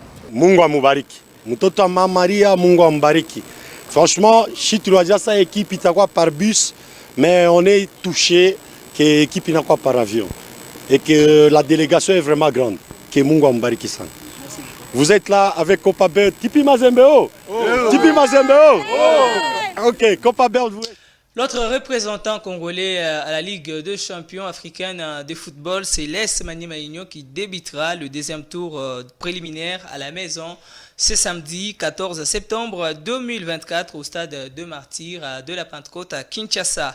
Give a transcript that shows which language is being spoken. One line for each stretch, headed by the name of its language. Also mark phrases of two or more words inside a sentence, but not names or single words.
Swahili: Mungu amubariki. Mtoto wa Mama Maria, Mungu ambariki.
French: Franchement, si tu as ça équipe itakuwa par bus, mais on est touché que l'équipe n'a pas par avion et que la délégation est vraiment grande.
Swahili: Que Mungu ambariki sana.
French: Vous êtes là avec Copperbelt, Tipi Mazembe. Tipi Mazembe. OK, Copperbelt vous êtes. L'autre représentant congolais à la Ligue de champions africaine de football, c'est Les Maniema qui débutera le deuxième tour préliminaire à la maison ce samedi 14 septembre 2024 au stade de Martyrs de la Pentecôte à Kinshasa.